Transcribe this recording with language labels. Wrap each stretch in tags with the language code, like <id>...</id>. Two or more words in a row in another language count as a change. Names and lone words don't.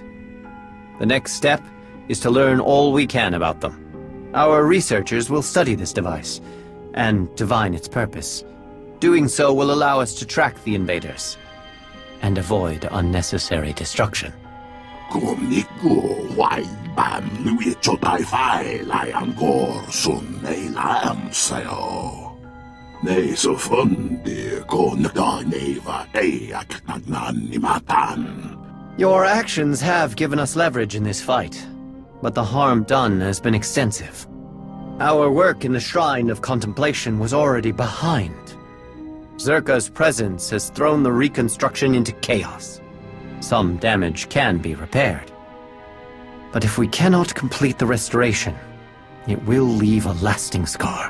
<en>The next step is to learn all we can about them. Our researchers will study this device and divine its purpose. Doing so will allow us to track the invaders and avoid unnecessary destruction. Bam lui chotai fai lai angkor sun nei lam sayo. Nei so fundi ko nagda neva ak nagnan ni matan. Your actions have given us leverage in this fight, but the harm done has been extensive. Our work in the Shrine of Contemplation was already behind. Zerka's presence has thrown the reconstruction into chaos. Some damage can be repaired. But if we cannot complete the restoration, it will leave a lasting scar.</en>